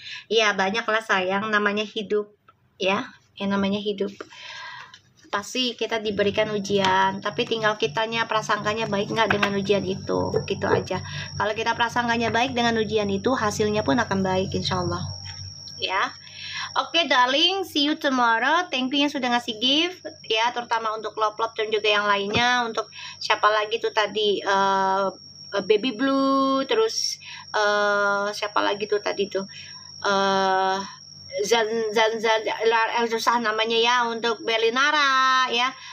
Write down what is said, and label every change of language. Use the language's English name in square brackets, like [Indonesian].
[Indonesian] Ya, banyaklah sayang, namanya hidup ya. Yang namanya hidup pasti kita diberikan ujian, tapi tinggal kitanya prasangkanya baik nggak dengan ujian itu, gitu aja. Kalau kita prasangkanya baik dengan ujian itu, hasilnya pun akan baik insya Allah ya. [English] Oke darling, see you tomorrow. [Indonesian] Thank you yang sudah ngasih gift ya, terutama untuk Lop dan juga yang lainnya. Untuk siapa lagi tuh tadi, Baby Blue, terus siapa lagi tuh tadi tuh, Zan susah namanya ya, untuk Belinara ya.